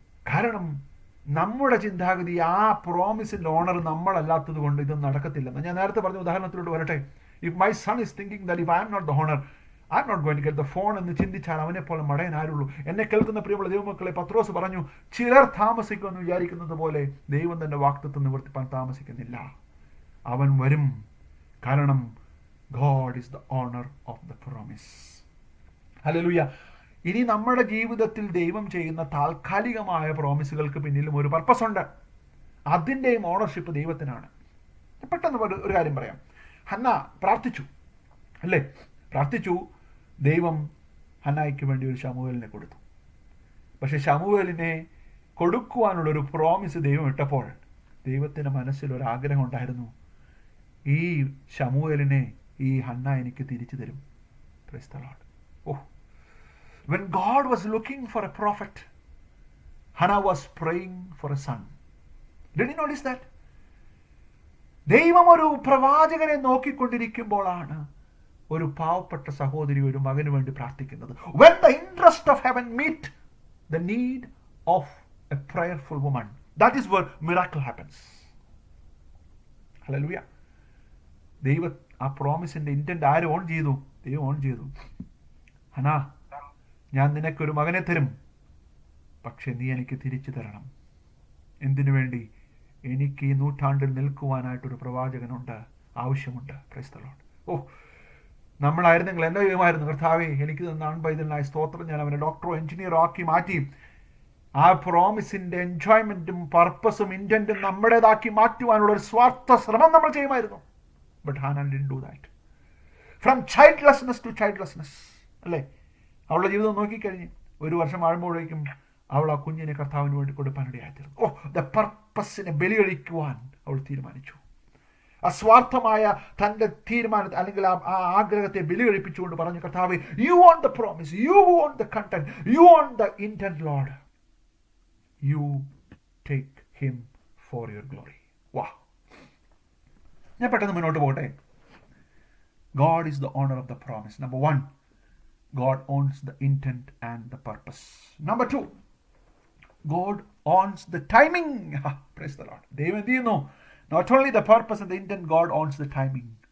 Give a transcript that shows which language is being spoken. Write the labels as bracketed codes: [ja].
[ml] കാരണം നമ്മുടെ ചിന്താഗതി ആ പ്രോമിസിൻ്റെ ഓണർ നമ്മളല്ലാത്തത് കൊണ്ട് ഇതൊന്നും നടക്കത്തില്ലെന്ന്. ഞാൻ നേരത്തെ പറഞ്ഞ ഉദാഹരണത്തിലോട്ട് വരട്ടെ. [en] if my son is thinking that if I am not the owner, I am not going to get the phone [ml] എന്ന് ചിന്തിച്ചാൽ അവനെ പോലെ മടയൻ ആരുള്ളൂ. എന്നെ കേൾക്കുന്ന പ്രിയമുള്ള ദൈവമക്കളെ, പത്രോസ് പറഞ്ഞു, ചിലർ താമസിക്കുമെന്ന് വിചാരിക്കുന്നത് പോലെ ദൈവം തന്റെ വാഗ്ദത്തം നിവർത്തിപ്പാൻ താമസിക്കുന്നില്ല. അവൻ വരും. [en] കാരണം God is the owner of the promise. [ml] Hallelujah. ഇനി നമ്മുടെ ജീവിതത്തിൽ ദൈവം ചെയ്യുന്ന താൽക്കാലികമായ പ്രോമിസുകൾക്ക് പിന്നിലും ഒരു പർപ്പസ് ഉണ്ട്. അതിൻ്റെയും ഓണർഷിപ്പ് ദൈവത്തിനാണ്. പെട്ടെന്ന് ഒരു കാര്യം പറയാം. ഹന്ന പ്രാർത്ഥിച്ചു, അല്ലേ? പ്രാർത്ഥിച്ചു. ദൈവം ഹന്നായ്ക്ക് വേണ്ടി ഒരു ശമൂവേലിനെ കൊടുത്തു. പക്ഷെ ശമൂവേലിനെ കൊടുക്കുവാനുള്ളൊരു പ്രോമിസ് ദൈവം ഇട്ടപ്പോൾ ദൈവത്തിൻ്റെ മനസ്സിലൊരാഗ്രഹം ഉണ്ടായിരുന്നു, ഈ ശമൂവേലിനെ ഈ ഹന്ന എനിക്ക് തിരിച്ചു തരും. [en] Praise the Lord. Oh, when God was looking for a prophet, Hannah was praying for a son. Did you notice that? [ml] ദൈവം ഒരു പ്രവാചകനെ നോക്കിക്കൊണ്ടിരിക്കുമ്പോഴാണ് ഒരു പാവപ്പെട്ട സഹോദരി ഒരു മകന് വേണ്ടി പ്രാർത്ഥിക്കുന്നത്. [en] When the interest of heaven meet the need of a prayerful woman, that is where miracle happens. Hallelujah. [ml] ദൈവം ആ പ്രോമിസിന്റെ ഇന്റന്റ് ആര് ഓൺ ചെയ്തു? ദൈവം ഓൺ ചെയ്തു. ഹനാ, ഞാൻ നിനക്കൊരു മകനെ തരും, പക്ഷെ നീ എനിക്ക് തിരിച്ചു തരണം. എന്തിനു വേണ്ടി? എനിക്ക് ഈ നൂറ്റാണ്ടിൽ നിൽക്കുവാനായിട്ടൊരു പ്രവാചകനുണ്ട്, ആവശ്യമുണ്ട്. [en] Praise the Lord. [ml] ഓഹ്, നമ്മളായിരുന്നെങ്കിൽ എൻ്റെ ചെയ്യുമായിരുന്നു, കർത്താവേ എനിക്ക് തന്ന പൈതലിനായ സ്തോത്രം, ഞാൻ അവനെ ഡോക്ടറോ എഞ്ചിനീയറോ ആക്കി മാറ്റി ആ പ്രോമിസിന്റെ എൻജോയ്മെന്റും പർപ്പസും ഇന്റന്റും നമ്മുടേതാക്കി മാറ്റുവാനുള്ള ഒരു സ്വാർത്ഥ ശ്രമം നമ്മൾ ചെയ്യുമായിരുന്നു. [en] But Hannah didn't do that. From childlessness to childlessness. [ml] അല്ലേ? അവളുടെ ജീവിതം നോക്കിക്കഴിഞ്ഞ് 1 വർഷം ആകുമ്പോഴേക്കും അവൾ ആ കുഞ്ഞിനെ കർത്താവിന് വേണ്ടി കൊടുക്കാനിടയായിത്തീർന്നു. ദ പർപ്പസിനെ ബലികഴിക്കുവാൻ അവൾ തീരുമാനിച്ചു. അസ്വാർത്ഥമായ തൻ്റെ തീരുമാനത്തെ അല്ലെങ്കിൽ ആ ആഗ്രഹത്തെ ബലികഴിപ്പിച്ചുകൊണ്ട് പറഞ്ഞു, കർത്താവേ, [en] You want the promise, you want the content, you want the intent Lord, you take him for your glory. [ml] വാ, ഞാൻ പെട്ടെന്ന് മുന്നോട്ട് പോകട്ടെ. [en] God is the owner of the promise. Number 1, God owns the intent and the purpose. Number 2, God owns the timing. Praise the Lord. [ml] ദൈവം എന്ത് ചെയ്യുന്നു? [en] Not only the purpose and the intent, God owns the timing.